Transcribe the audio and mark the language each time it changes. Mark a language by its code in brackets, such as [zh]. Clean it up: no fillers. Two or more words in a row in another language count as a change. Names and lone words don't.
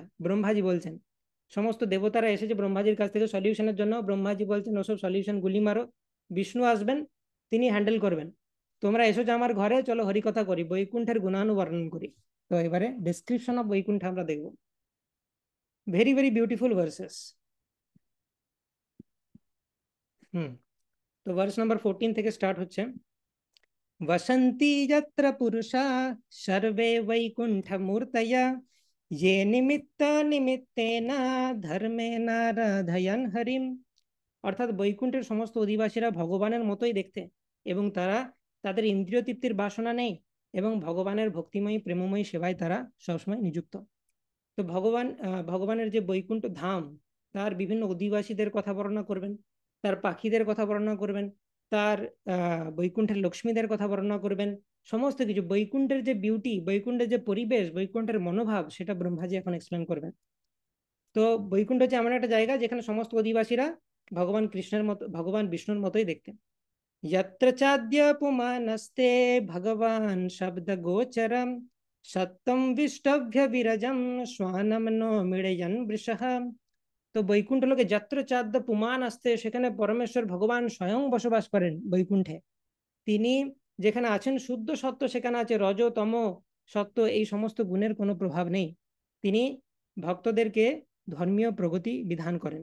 [bn] ব্রহ্মাজি বলছেন সমস্ত দেবতারা এসেছে ব্রহ্মাজির কাছ থেকে সলিউশনের জন্য, ব্রহ্মাজি বলছেন ওসব সলিউশন গুলি মারো, বিষ্ণু আসবেন, তিনি হ্যান্ডেল করবেন। তোমরা এসেছো আমার ঘরে, চলো হরিকথা করি, বৈকুণ্ঠের গুণানুবর্ণন করি। তো এবারে [en] description of [bn] বৈকুণ্ঠ আমরা দেখব। [en] very very beautiful verses. হুম। [bn] তো [en] verse number [bn] 14 থেকে স্টার্ট হচ্ছে, [sa] वसन्ति यत्र पुरुषा सर्वे वैकुण्ठमूर्तया ये निमित्त निमित्तेन धर्मेण राधयन् हरिम। [bn] অর্থাৎ বৈকুণ্ঠের সমস্ত অধিবাসীরা ভগবানের মতোই দেখতে, এবং তারা তাদের ইন্দ্রিয় তৃপ্তির বাসনা নেই, এবং ভগবানের ভক্তিময়ী প্রেমময়ী সেবায় তারা সবসময় নিযুক্ত। তো ভগবানের যে বৈকুণ্ঠ ধাম, তার বিভিন্ন অধিবাসীদের কথা বর্ণনা করবেন, তার পাখিদের কথা বর্ণনা করবেন, তার বৈকুণ্ঠের লক্ষ্মীদের কথা বর্ণনা করবেন, সমস্ত কিছু বৈকুণ্ঠের যে বিউটি, বৈকুণ্ঠের যে পরিবেশ, বৈকুণ্ঠের মনোভাব, সেটা ব্রহ্মাজি এখন এক্সপ্লেন করবেন। তো বৈকুণ্ঠ হচ্ছে এমন একটা জায়গা যেখানে সমস্ত অধিবাসীরা ভগবান কৃষ্ণের মতো, ভগবান বিষ্ণুর মতোই দেখতে। [sa] यत्र चाद्य पुमानस्ते भगवान शब्द गोचरम सत्तम विष्टभ्य विरजम श्वानम नो मृडयन वृषः। [bn] তো বৈকুণ্ঠ লোকে [sa] যত্র চাদ্য পুমান আসতে, [bn] সেখানে পরমেশ্বর ভগবান স্বয়ং বসবাস করেন বৈকুণ্ঠে। তিনি যেখানে আছেন শুদ্ধ সত্য, সেখানে আছে রজ তম সত্য, এই সমস্ত গুণের কোনো প্রভাব নেই। তিনি ভক্তদেরকে ধর্মীয় প্রগতি বিধান করেন।